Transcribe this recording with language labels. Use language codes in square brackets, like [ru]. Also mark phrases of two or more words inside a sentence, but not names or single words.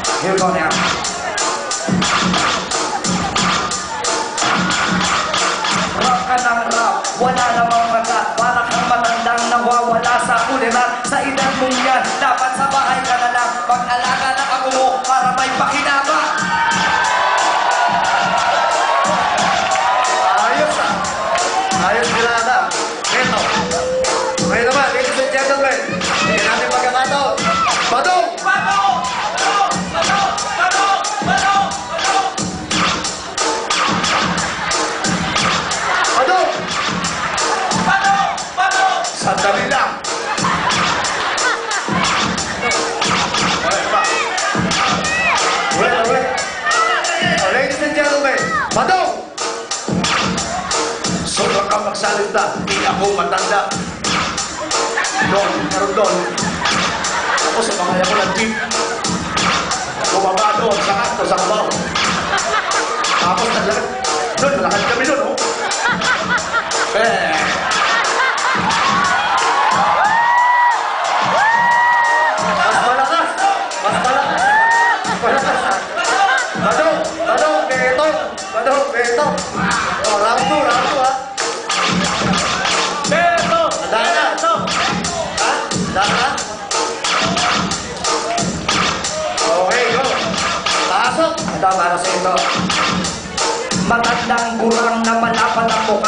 [en] here we go now. [tl] Rap ka ng rap, wala namang magat. Para kang matandang nawawala sa kuliran. Sa edad mong yan, dapat sa bahay ka na lang. Pag-alaga ng ako mo para may pakinabang. Ayos ah. Ayos ginada. Ito. Ngayon naman, [en] ladies and gentlemen, [tl] hindi natin magkakataon. Badong! Badong! Badong! Badong! Badong! Badong! Badong! Badong! Badong! Sandali lang. [en] Wait, wait. Ladies and gentlemen, Badong! [tl] Sobrang ka magsalita, hindi ako matanda. Doon, meron doon. Ako sa mga ako ng jeep. Bumaba doon, sa kanto, sa kabaw. Tapos naglakad. Doon, malakad kami doon, oh. Mas malakas! Mas malakas! Malakas! Badong! Badong! Beto! Badong! Beto! [en] Oh, round 2, round 2, ha? [tl] Beto! Dahan! Ha? Dahan? Okay, go! Pasok! Ito para sa ito. Matandang gurang na malapad ang mukha.